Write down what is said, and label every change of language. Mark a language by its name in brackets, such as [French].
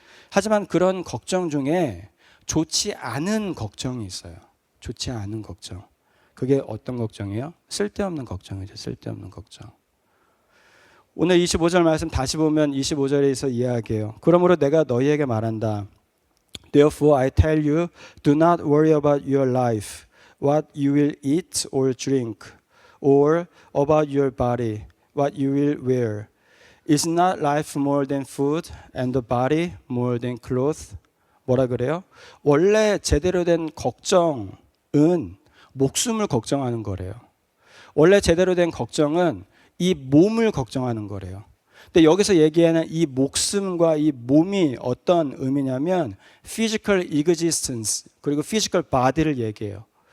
[Korean] 하지만 그런 걱정 중에 좋지 않은 걱정이 있어요. 좋지 않은 걱정. 그게 어떤 걱정이에요? 쓸데없는 걱정이죠. 쓸데없는 걱정. 오늘 25절 말씀 다시 보면 25절에서 이야기해요. 그러므로 내가 너희에게 말한다. [English] Therefore I tell you, do not worry about your life, what you will eat or drink, or about your body, what you will wear. Is not life more than food, and the body more than clothes? [Korean] 뭐라 그래요? 원래 제대로 된 걱정은 목숨을 걱정하는 거래요. 원래 제대로 된 걱정은 이 몸을 걱정하는 거래요. 근데 여기서 얘기하는 이 목숨과 이 몸이 어떤 의미냐면 [English] physical existence, [Korean] 그리고 [English] physical body [Korean] 를 얘기해요.